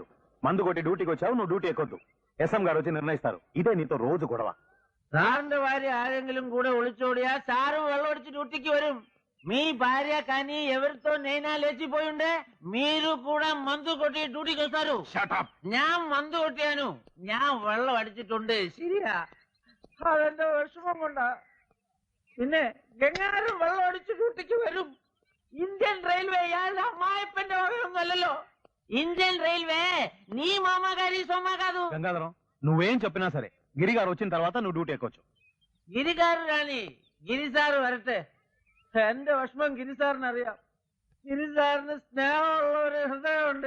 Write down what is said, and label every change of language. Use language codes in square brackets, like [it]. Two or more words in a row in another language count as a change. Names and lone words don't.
[te] మందు కొట్టి డ్యూటీకి వచ్చావు, నువ్వు డ్యూటీ ఎక్కొద్దు. ఎస్ఎం గారు వచ్చి నిర్ణయిస్తారు. ఇదే నీతో రోజు గొడవ. [ml] സാറിന്റെ ഭാര്യ ആരെങ്കിലും കൂടെ ഒളിച്ചോടിയാ സാറും വെള്ളമടിച്ച് ഡ്യൂട്ടിക്ക് വരും. [te] మీ భార్య కానీ ఎవరితో నైనా లేచిపోయిండే మీరు కూడా మందు కొట్టి డ్యూటీకి వస్తారు. [ml] ഞാൻ మందు കൊട്ടിയാനു, ഞാൻ വെള്ളം അടിച്ചിട്ടുണ്ട്. ശരിയാ, അതെന്റെ വിഷമം കൊണ്ടാ. പിന്നെ എങ്ങാനും വെള്ളം അടിച്ച് ഡ്യൂട്ടിക്ക് വരും. ഇന്ത്യൻ റെയിൽവേ അയാളുടെ അമ്മായപ്പന്റെ വകയൊന്നുമല്ലല്ലോ. [te] ఇండియన్ రైల్వే నీ మామగారి సొమ్మ కాదు. గంగాధరం, నువ్వేం చెప్పినా సరే గిరిగారు వచ్చిన తర్వాత నువ్వు డ్యూటీ ఎక్కొచ్చు. [ml] ഗിരികാരൻ റാണി, ഗിരിസാറ് വരട്ടെ. എന്റെ വിഷമം ഗിരിസാറിന് അറിയാം. ഗിരിസാറിന് സ്നേഹമുള്ള ഒരു ഹൃദയമുണ്ട്.